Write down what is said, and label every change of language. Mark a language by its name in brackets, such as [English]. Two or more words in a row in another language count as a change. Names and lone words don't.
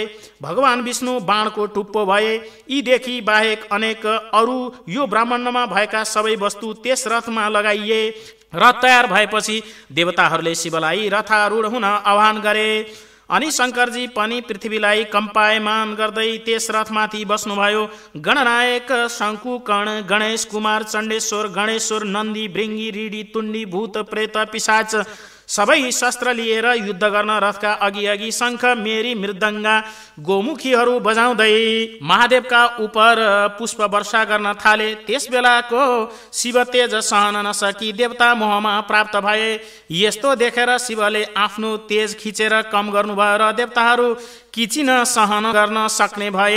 [Nepali] भगवान विष्णु बाणको टुप्पो भए। यीदेखि बाहेक अनेक अरू यो ब्रह्माण्डमा भएका सबै वस्तु त्यस रथमा लगाइए। रथ तयार भएपछि देवताहरूले शिवलाई रथारूढ हुन आह्वान गरे। अनि शङ्करजी पनि पृथ्वीलाई कम्पायमान गर्दै त्यस रथमाथि बस्नुभयो। गणनायक शङ्कुकर्ण, गणेश कुमार, चण्डेश्वर, गणेश्वर, नन्दी, भृङ्गी, ऋडी, तुण्डी, भूत, प्रेत, पिशाच सबै शस्त्र लिएर युद्ध गर्न रथका अघि अघि शङ्ख, मेरी, मृदङ्गा, गोमुखीहरू बजाउँदै महादेवका उपर पुष्प वर्षा गर्न थाले। त्यस बेलाको शिव तेज सहन नसकी देवता मोहमा प्राप्त भए। यस्तो देखेर शिवले आफ्नो तेज खिचेर कम गर्नुभयो र देवताहरू किचिन सहन गर्न सक्ने भए।